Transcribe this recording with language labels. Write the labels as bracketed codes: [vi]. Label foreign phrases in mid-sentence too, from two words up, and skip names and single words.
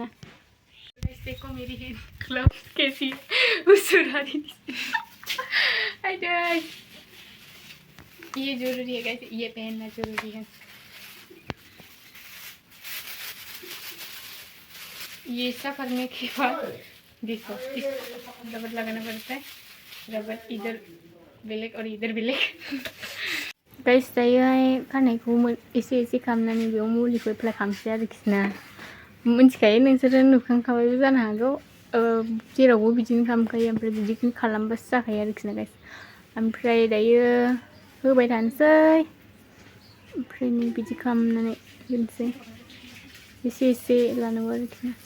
[hi] गाइस देखो मेरी [en] hair gloves [hi] कैसी है, उस ये जरूरी है गाइस, ये पहनना जरूरी है। ये सब करने के बाद देखो इस रबर लगाना पड़ता है, रबर इधर बेलेग और इधर बेलेग। [brx] गाइस दायो खानायखौ एसे खालामनानै बेयाव मुलिखौ एप्लाइ खालामसै आरोखि ना। मिन्थिखायो नोंसोरो नुखांखाबायबो जानो हागौ, जेरावबो बिदिनो खालामखायो, ओमफ्राय बिदिखौनो खालामबासो जाखायो आरोखि ना गाइस। ओमफ्राय दायो होबाय थानोसै, ओमफ्राय बिदि खालामनानै होनोसै एसे लानांगौ आरोखि ना।